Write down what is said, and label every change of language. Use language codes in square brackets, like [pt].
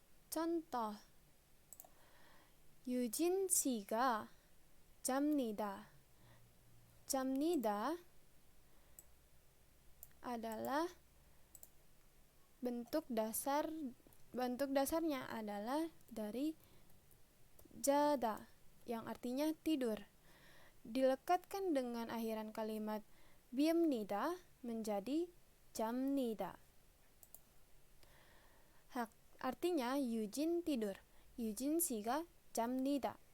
[ko] Contoh, 유진 씨가 잡니다. [id] 잡니다 adalah bentuk dasarnya adalah dari jada yang artinya tidur. Dilekatkan dengan akhiran kalimat biemnida menjadi jamnida. Artinya Yujin tidur. [ko] Yujin 씨가 잡니다.